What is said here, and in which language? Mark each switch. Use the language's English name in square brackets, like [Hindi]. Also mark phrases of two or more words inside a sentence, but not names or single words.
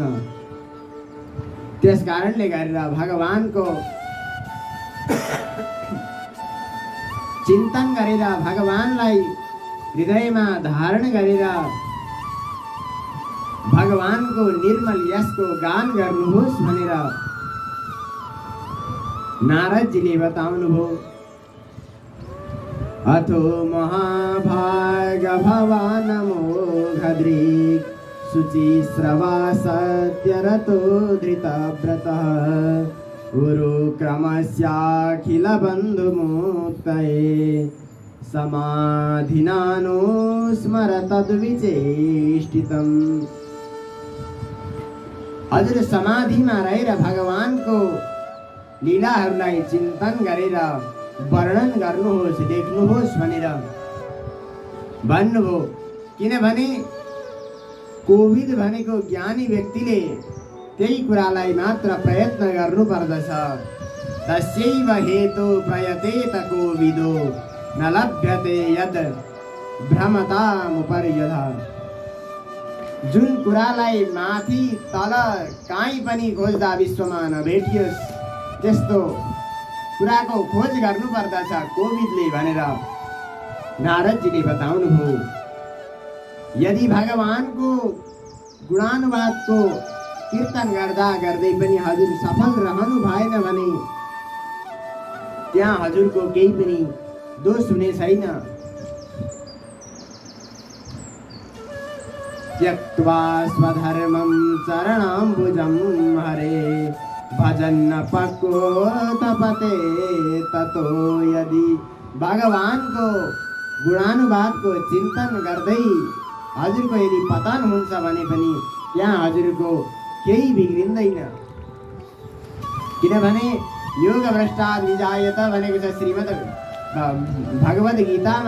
[Nepali] त्यस कारणले गरेर भगवानको चिन्तन गरेर भगवानलाई हृदयमा धारण गरेर भगवानको निर्मल यशको गान गर्नुहोस् भनेर नारदजीले बताउनुभयो। [Sanskrit] अथो महाभाग भवान मोघदृक् शुचिश्रवा सत्यरतो धृतव्रतः गुरुक्रमस्याखिल बन्धुमुक्तये समाधिनानो स्मर तद्विचेष्टितम्। [Nepali] हजुर समाधिमा रहेर भगवानको लीलाहरूलाई चिन्तन गरेर वर्णन गर्नुहोस्, लेख्नुहोस् भनेर भन्नुभयो। किनभने कोविद भनेको ज्ञानी व्यक्तिले त्यही कुरालाई मात्र प्रयत्न गर्नुपर्दछ। [Sanskrit] तस्यैव हेतु प्रयतेत कोविदो न लभ्यते यद भ्रमतामुपर्यथ। [Nepali] जुन कुरालाई माथि तल काहीँ पनि खोज्दा विश्वमा नभेटियोस् त्यस्तो कुराको खोज गर्नुपर्दछ कोविदले भनेर नारदजीले बताउनुभयो। यदि भगवानको गुणानुवादको कीर्तन गर्दा गर्दै पनि हजुर सफल रहनु भएन भने त्यहाँ हजुरको केही पनि दोष हुने छैन। [Sanskrit] त्यक्त्वा स्वधर्मं चरणाम्बुजं हरे भजन्न पक्को तपते ततो। [Nepali] यदि भगवानको गुणानुवादको चिन्तन गर्दै हजुरको यदि पतन हुन्छ भने पनि त्यहाँ हजुरको केही बिग्रिँदैन। किनभने [Sanskrit] योग भ्रष्टात् विजायत [Nepali] भनेको छ श्रीमद् भगवद् गीतामा।